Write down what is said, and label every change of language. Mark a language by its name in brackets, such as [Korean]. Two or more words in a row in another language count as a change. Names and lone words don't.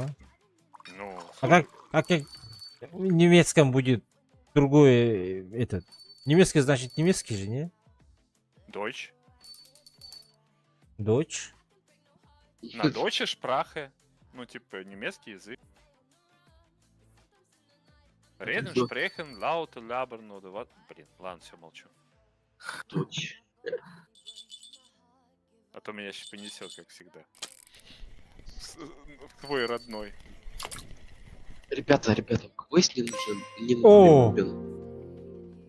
[Russian] Ну, А как в немецком будет другое этот? Немецкий значит немецкий же, не? Дойч. Дочь. На [German] deutsche Sprache. [Russian] Ну, типа, немецкий язык. [German] Reden, [Russian] Да. [German] sprechen, laut, labern oder was? [Russian] Блин, ладно, все, молчу. Дочь. А то меня сейчас понесет, как всегда. Твой родной. Ребята, у кого есть не нужен? Не О! нужен.